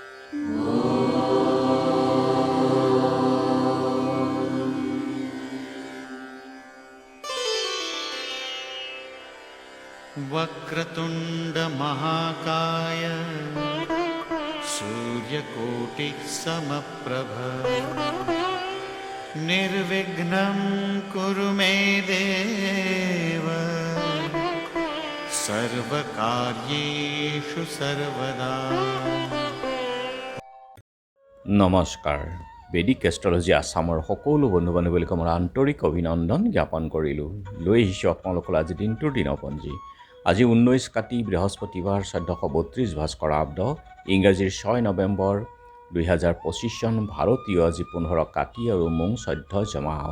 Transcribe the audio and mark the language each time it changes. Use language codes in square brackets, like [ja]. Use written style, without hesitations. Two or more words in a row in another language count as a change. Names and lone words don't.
[sa] वक्रतुंड महाकाय सूर्यकोटिः समप्रभ निर्विघ्नं कुरु मे देव सर्वकार्येषु सर्वदा। [as] নমস্কাৰ। [en] Vedic astrology [as] আছামৰ সকলো বন্ধু বান্ধৱীক মোৰ আন্তৰিক অভিনন্দন জ্ঞাপন কৰিলোঁ। লৈ আহিছোঁ আপোনালোকৰ আজি দিনটোৰ দিনপঞ্জী। আজি 19 কাতি বৃহস্পতিবাৰ 1432 ভাস্কৰাব্দ ইংৰাজীৰ 6 নৱেম্বৰ 2025 চন ভাৰতীয় আজি 15 কাতি আৰু মোং 14 জমাও।